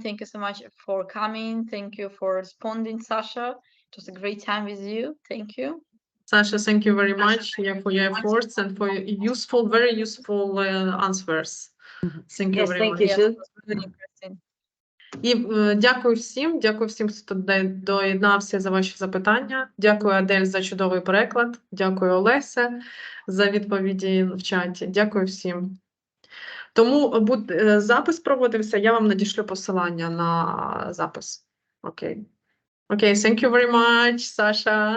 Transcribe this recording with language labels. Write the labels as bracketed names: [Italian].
[English] Thank you so much for coming. Thank you for responding, Sasha. It was a great time with you. Thank you. Sasha, thank you very much for your efforts and for your very useful answers. Thank you very much. Yes, it was really interesting. [Ukrainian] І дякую всім, хто доєднався за ваші запитання. Дякую, Адель, за чудовий переклад. Дякую, Олеся, за відповіді в чаті. Дякую всім. Тому запис проводився, я вам надішлю посилання на запис. Окей. Окей, [English] thank you very much, Sasha.